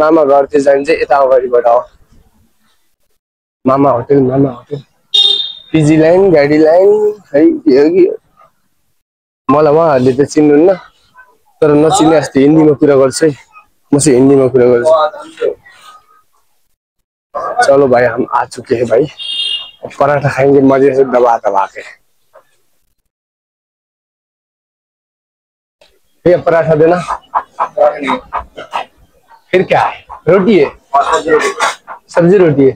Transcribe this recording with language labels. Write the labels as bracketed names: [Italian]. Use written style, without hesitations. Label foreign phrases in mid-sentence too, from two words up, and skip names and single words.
[Nepali] मामा घरतिर जाने चाहिँ यता अगाडिबाट हो। मामा होटेल पिजी लाइन गाडी लाइन खै के हो कि मलाई उहाँहरूले त चिन्नुहुन्न, तर नचिने जस्तो हिन्दीमा कुरा गर्छु है। म चाहिँ हिन्दीमा कुरा गर्छु। [Hindi] चलो भाई हम आ चुके हैं भाई, पराठा खाएंगे मजे से दबा दबा के। ये पराठा देना। फिर क्या है? रोटी है, सब्जी रोटी है।